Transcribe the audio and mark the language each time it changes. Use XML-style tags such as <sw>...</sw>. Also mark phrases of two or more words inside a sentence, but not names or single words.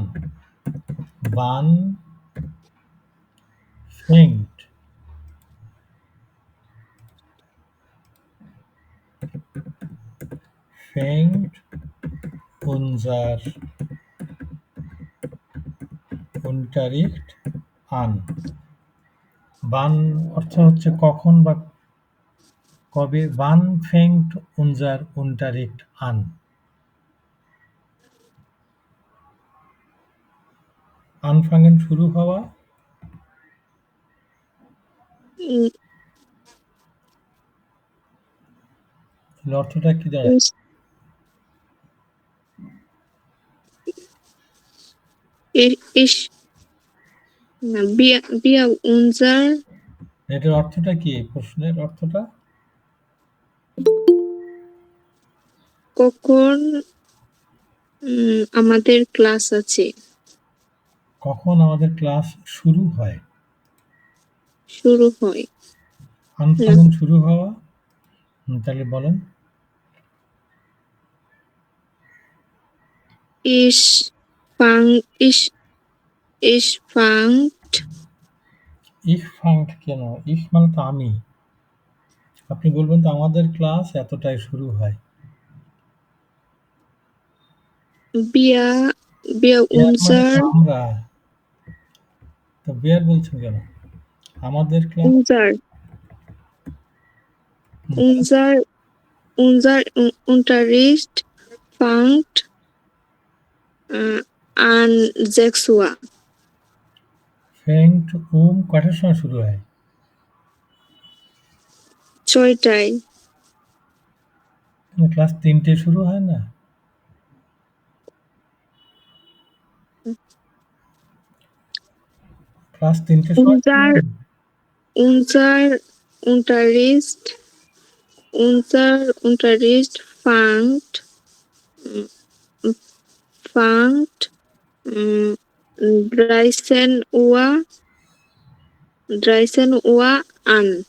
<de>Wann fängt unser Unterricht an?</de> <bn>Wann অর্থ হচ্ছে কখন বা কবে.</bn> <de>Wann fängt unser Unterricht an?</de> <bn>Anfangen শুরু হওয়া. mm, তাহলে অর্থটা কি দাঁড়ায়?</bn> <de>Ich না wir unser</de> <bn>এটার অর্থটা কি? এই প্রশ্নের অর্থটা কখন আমাদের ক্লাস আছে. কখন আমাদের ক্লাস শুরু হয়. শুরু হয়. Anfangen শুরু হওয়া. তাহলে বলেন.</bn> <de>Ich fangt Ich fangt</de> <bn>কেন? Ich মানে তো আমি. আপনি বলবেন তো আমাদের ক্লাস এতটায় শুরু হয়.</bn> <de>wir</de> <bn>Wir মানে</bn> <de>unser</de> <bn>তো আমরা. তো wir বলছেন কেন? আমাদের ক্লাস</bn> <de>unser Unterricht fängt an 6 Uhr.</de> <bn>fängt কটার সময় শুরু হয়? 6টায়. ক্লাস 3টে শুরু হয় না? ক্লাস 3টের সময়</bn> <de>Unser Unterricht fängt 13 Uhr an.</de>